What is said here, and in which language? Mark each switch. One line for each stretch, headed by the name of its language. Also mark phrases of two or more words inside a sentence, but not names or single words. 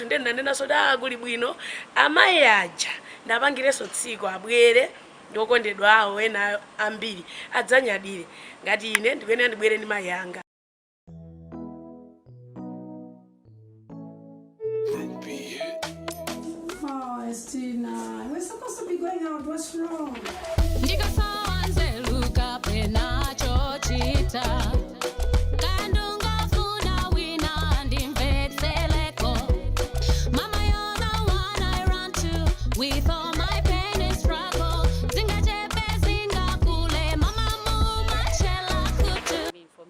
Nyanja: Ndene nanena so kuli bwino amayi aja ndapangireso tsiku abwere ndokondedwa awo ena ambiri adzanyadire ngati ine ndikuyenera ndibwere ndi mayi anga.
English: out, what's wrong? With all my pain and struggle, I mean, for